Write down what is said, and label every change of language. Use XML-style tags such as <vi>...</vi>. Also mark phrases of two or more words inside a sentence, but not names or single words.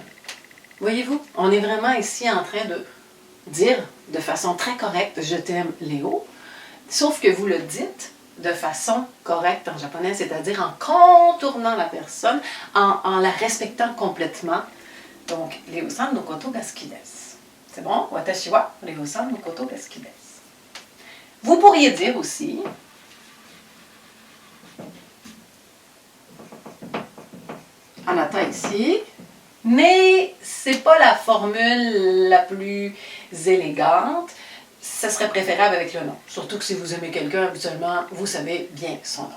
<fr>Voyez-vous, on est vraiment ici en train de dire de façon très correcte « je t'aime Léo », sauf que vous le dites de façon correcte en japonais, c'est-à-dire en contournant la personne, en la respectant complètement. Donc,</fr> <ja>Léoさんのことが好きです.</ja> <fr>C'est bon?</fr> <ja>私はLéoさんのことが好きです.</ja> <fr>Vous pourriez dire aussi anata ici, mais c'est pas la formule la plus élégante. Ça serait préférable avec le nom. Surtout que si vous aimez quelqu'un, habituellement, vous savez bien son nom.</fr>